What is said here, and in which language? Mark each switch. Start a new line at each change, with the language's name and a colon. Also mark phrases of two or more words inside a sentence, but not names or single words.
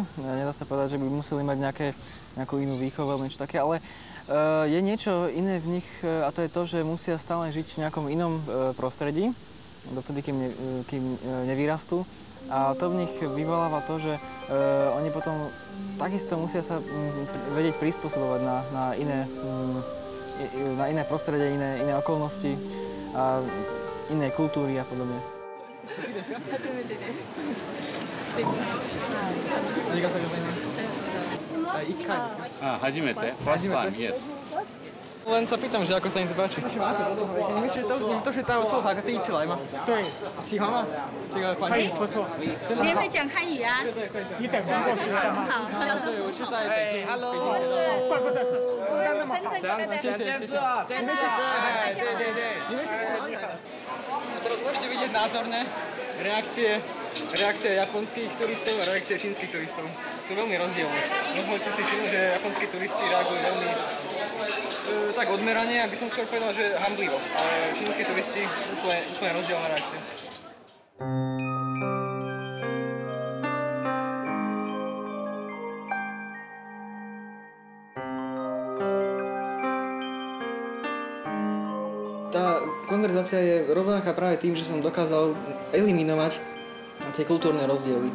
Slovak: Nedá sa povedať, že by museli mať nejakú inú výchovu alebo niečo také, ale je niečo iné v nich a to je to, že musia stále žiť v nejakom inom prostredí, dovtedy, kým nevyrastú. A to v nich vyvoláva to, že oni potom takisto musia sa vedieť prispôsobovať na iné prostredie, iné okolnosti a iné kultúry a podobne.
English: First time, yes.
Slovak: Len sa pýtam, že ako sa im to páči.
Chinese: 你们都是带我搜法第一次来吗？对。喜欢吗？这个环境不错。你也会讲汉语啊？对对，会讲。你讲过很好。对，我是在北京。 Hello。怪不得。谢谢。电视啊，电视。对对对。你们是从哪里来的？
Slovak: Teraz môžete vidieť názorné reakcie japonských turistov a reakcie čínskych turistov. Sú veľmi rozdielne. Možno ste si všimli, že japonskí turisti reagujú veľmi tak odmerane, aby som skôr povedal, že hanblivo. Ale čínski turisti úplne rozdielna reakcia. Tá konverzácia je rovnaká práve tým, že som dokázal eliminovať tie kultúrne rozdiely.